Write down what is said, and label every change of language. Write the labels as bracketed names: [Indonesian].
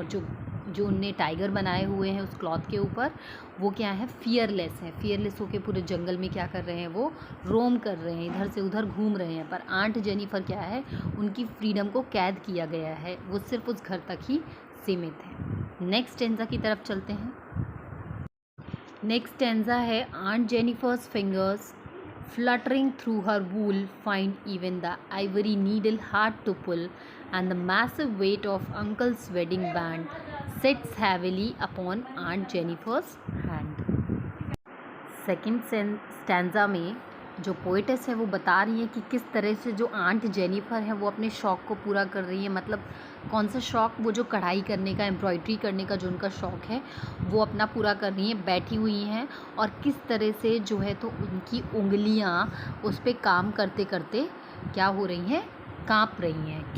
[Hindi] और जो उनने टाइगर बनाए हुए हैं उस क्लॉथ के ऊपर वो क्या है, फियरलेस है। फियरलेस होके पूरे जंगल में क्या कर रहे हैं, वो रोम कर रहे हैं, इधर से उधर घूम रहे हैं। पर आंट जेनिफर क्या है, उनकी फ्रीडम को कैद किया गया है, वो सिर्फ उस घर तक ही सीमित है। नेक्स्ट स्टैंजा की तरफ चलते हैं। [English] Next stanza है aunt Jennifer's fingers fluttering through her wool find even the ivory needle hard to pull, and the massive weight of uncle's wedding band sits heavily upon Aunt Jennifer's hand. [Hindi] Second stanza में जो poetess है वो बता रही है कि किस तरह से जो आंट जेनिफर है वो अपने शौक़ को पूरा कर रही है। मतलब कौन सा शौक़, वो जो कढ़ाई करने का, एम्ब्रॉयड्री करने का जो उनका शौक़ है वो अपना पूरा कर रही हैं, बैठी हुई हैं। और किस तरह से जो है तो उनकी उंगलियां उस पर काम करते करते क्या हो रही हैं, काँप रही हैं।